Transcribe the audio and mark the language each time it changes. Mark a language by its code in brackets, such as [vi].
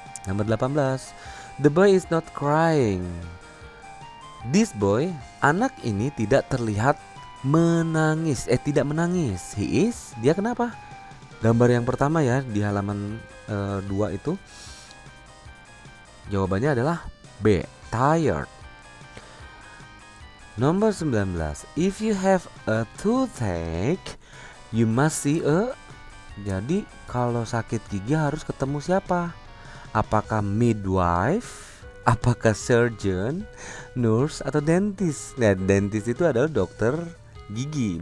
[id] Nomor 18. [en] The boy is not crying. This boy, [id] anak ini tidak terlihat menangis. Tidak menangis. [en] He is, [id] dia kenapa? Gambar yang pertama ya di halaman 2 itu. Jawabannya adalah B, tired. Nomor 19. [en] If you have a toothache, you must see a. [id] Jadi kalau sakit gigi harus ketemu siapa? Apakah midwife? Apakah surgeon, nurse, atau dentist? Nah, dentist itu adalah dokter gigi.